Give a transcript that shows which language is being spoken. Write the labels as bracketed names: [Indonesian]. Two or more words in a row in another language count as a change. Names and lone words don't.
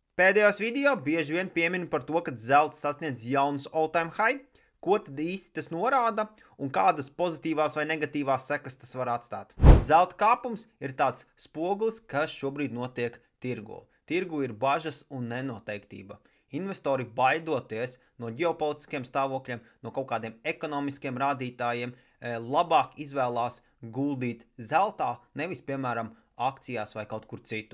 [Latvian] Pēdējos video bieži vien pieminu par to, ka zelts sasniedz jaunus [English] all-time high. [Latvian] Ko tad īsti tas norāda un kādas pozitīvās vai negatīvās sekas tas var atstāt? Zelta kāpums ir tāds spogulis, kas šobrīd notiek tirgu. Tirgu ir bažas un nenoteiktība. Investori baidoties no ģeopolitiskiem stāvokļiem, no kaut kādiem ekonomiskiem rādītājiem, labāk izvēlās guldīt zeltā, nevis, piemēram, akcijās vai kaut kur citur.